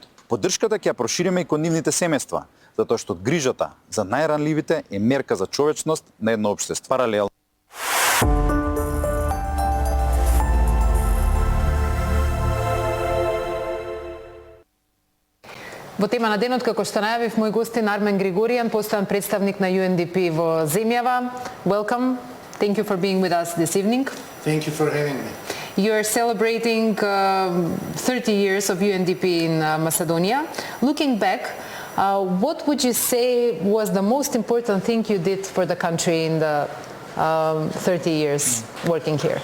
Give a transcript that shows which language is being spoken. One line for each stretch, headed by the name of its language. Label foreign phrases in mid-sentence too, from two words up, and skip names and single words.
Macedonian: Поддршката ќе ја прошириме и кон нивните семејства, затоа што грижата за најранливите е мерка за човечност на едно општество. Паралелно. Во тема на денот, како што најавив, мој гостин Армен Григоријан, постојан представник на UNDP во земјава.
English: Welcome. Thank you for being with us this evening. Thank you for having me. You are celebrating 30 years of UNDP in Macedonia. Looking back, what would you say was the most important thing you did for the country in the 30 years working here?